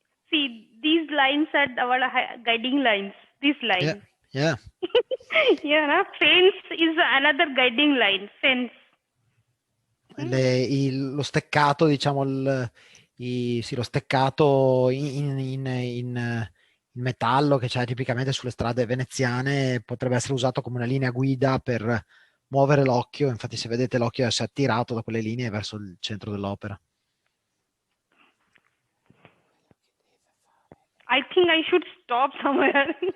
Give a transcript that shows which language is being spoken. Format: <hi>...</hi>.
<en>See, these lines are our guiding lines. These lines. Yeah. Yeah, no? Fence is another guiding line. Fence.</en> <it>Lo steccato, diciamo, lo steccato in metallo che c'è tipicamente sulle strade veneziane potrebbe essere usato come una linea guida per muovere l'occhio. Infatti, se vedete, l'occhio si è attirato da quelle linee verso il centro dell'opera.</it> <en>I think I should stop somewhere.</en>